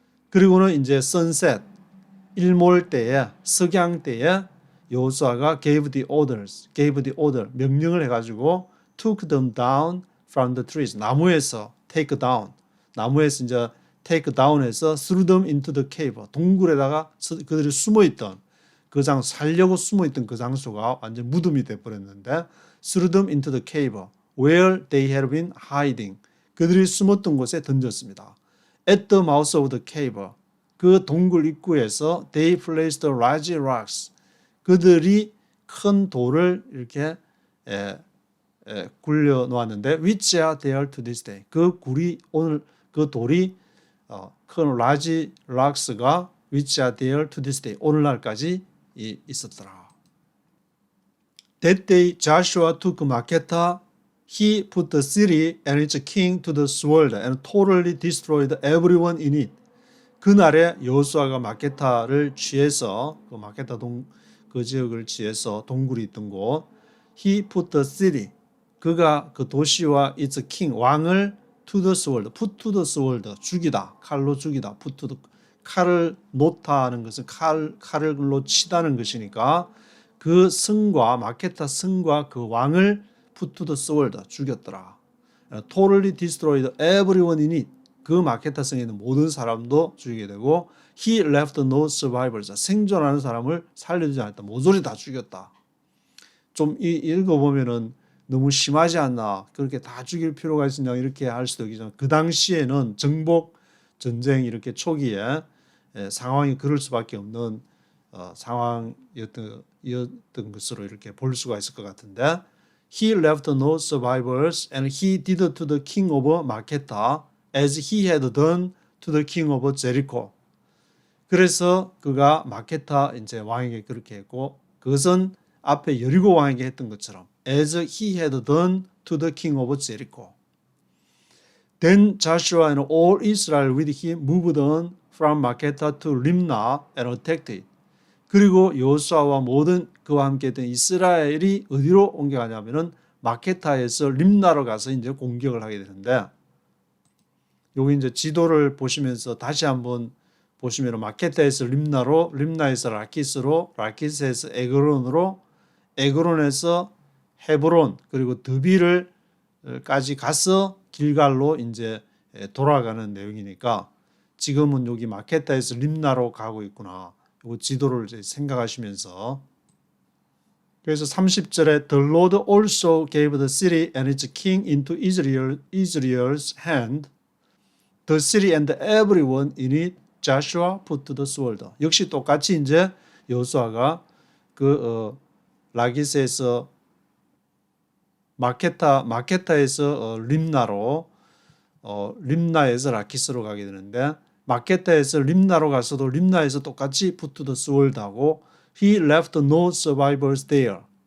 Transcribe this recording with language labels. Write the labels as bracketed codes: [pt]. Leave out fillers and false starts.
[ko] 그리고는 이제 sunset, 일몰 때에, 석양 때에 여호수아가 [en] gave the order, [ko] 명령을 해가지고 [en] took them down from the trees, [ko] 나무에서 take down, 나무에서 이제 take down해서 [en] threw them into the cave, 동굴에다가 그들이 숨어있던 그 장소, 살려고 숨어있던 그 장소가 완전 무덤이 돼버렸는데 threw them into the cave where they had been hiding. [ko] 그들이 숨었던 곳에 던졌습니다. [en] At the mouth of the cave, [ko] 그 동굴 입구에서 [en] they placed large rocks. [ko] 그들이 큰 돌을 이렇게 굴려 놓았는데 [en] which are there to this day. 그 돌이 큰 large rocks가 which are there to this day. [ko] 오늘날까지 있었더라. [en] That day Joshua took Makkedah. He put the city and its king to the sword and totally destroyed everyone in it. [ko] 그날에 여호수아가 마케타를 취해서 그 마케타 그 지역을 취해서 동굴이 있던 곳 [en] He put the city. [ko] 그가 그 도시와 its king 왕을 to the sword, [en] put to the sword [ko] 죽이다, 칼로 죽이다, put to the 칼을 놓다는 것은 칼로 치다는 것이니까 그 성과 마케타 성과 그 왕을 put to the sword 죽였더라. [en] Totally destroyed everyone in it. [ko] 그 마케타 성에 있는 모든 사람도 죽이게 되고 [en] He left no survivors. [ko] 생존하는 사람을 살려주지 않았다. 모조리 다 죽였다. 좀 읽어보면은 너무 심하지 않나. 그렇게 다 죽일 필요가 있느냐 이렇게 할 수도 있지만 그 당시에는 정복 전쟁 이렇게 초기에 상황이 그럴 수밖에 없는 상황이었던 것으로 이렇게 볼 수가 있을 것 같은데 [en] He left no survivors and he did to the king of Makkedah as he had done to the king of Jericho. [ko] 그래서 그가 마케타 이제 왕에게 그렇게 했고 그것은 앞에 여리고 왕에게 했던 것처럼 [en] as he had done to the king of Jericho. Then Joshua and all Israel with him moved on from Makkedah to Rimnah and attacked it. [ko] 그리고 여호수아와 모든 그와 함께 했던 이스라엘이 어디로 옮겨가냐면은 마케타에서 림나로 가서 이제 공격을 하게 되는데 여기 이제 지도를 보시면서 다시 한번 보시면 마케타에서 림나로, 림나에서 라키스로, 라키스에서 에그론으로, 에그론에서 헤브론 그리고 드빌을까지 가서 길갈로 이제 돌아가는 내용이니까 지금은 여기 마케타에서 림나로 가고 있구나. 이 지도를 이제 생각하시면서 그래서 30절에 [en] The Lord also gave the city and its king into Israel's hand. The city and everyone in it Joshua put to the sword. [ko] 역시 똑같이 이제 여호수아가 라기스에서 마케타에서 림나로 림나에서 라키스로 가게 되는데 마케타에서 림나로 가서도 림나에서 똑같이 put to the sword 하고 [en] He left no survivors there.